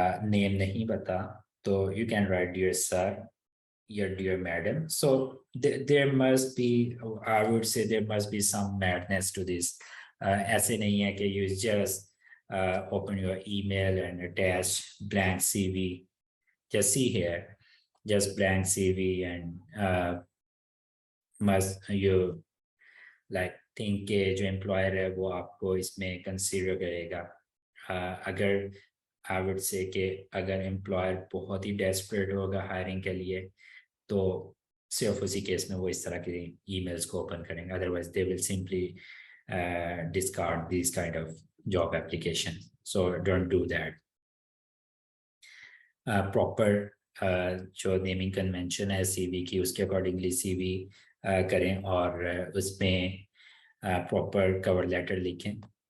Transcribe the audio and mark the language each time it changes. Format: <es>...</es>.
<en>name</en> <hi>नहीं पता तो</hi> <en>you can write dear sir your dear madam so there must be I would say there must be some madness to this</en> <hi>ऐसे नहीं है कि</hi> <en>you just open your email and attach blank CV just see here, just blank CV and must you like think</en> <hi>के जो employer है वो आपको इसमें consider करेगा. अगर</hi> <en>I would say</en> <hi>कि अगर employer बहुत ही desperate होगा hiring के लिए तो सिर्फ उसी केस में वो इस तरह के emails को open करेंगे.</hi> <en>Otherwise they will simply discard these kind of job applications. So don't do that.</en> <hi>Proper जो नेमिंग कन्वेंशन है सीवी की उसके अकॉर्डिंगली सीवी करें और उसमें प्रॉपर कवर लेटर लिखें.</hi>